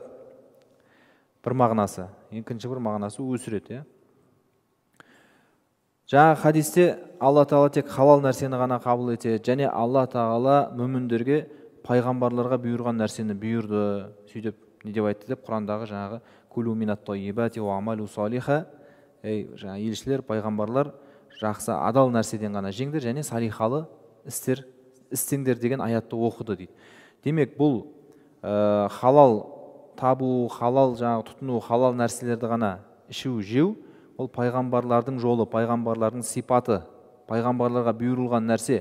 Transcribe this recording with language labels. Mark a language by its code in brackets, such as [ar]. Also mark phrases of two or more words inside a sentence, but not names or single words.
[kk] Бір мағынасы. Екінші бір мағынасы өсіреді. Жаңа хадисте Алла Тағала тек халал нәрсені ғана қабыл етеді. Және Алла Тағала мүміндерге, пайғамбарларға бұйырған нәрсені бұйырды. Сөйтіп не деп айтты деп Құрандағы жаңағы [ar] كلوا من الطيبات واعملوا صالحا. [kk] Жаңа елшілер, пайғамбарлар жақсы, адал нәрседен ғана жеңдер және салихалы істеңдер деген аятты оқыды дейді. Демек бұл халал табу, халал жаңағы тұтыну, халал нәрселерді ғана ішу, жеу, ол пайғамбарлардың жолы, пайғамбарлардың сипаты пайғамбарларға бұйырылған нәрсе.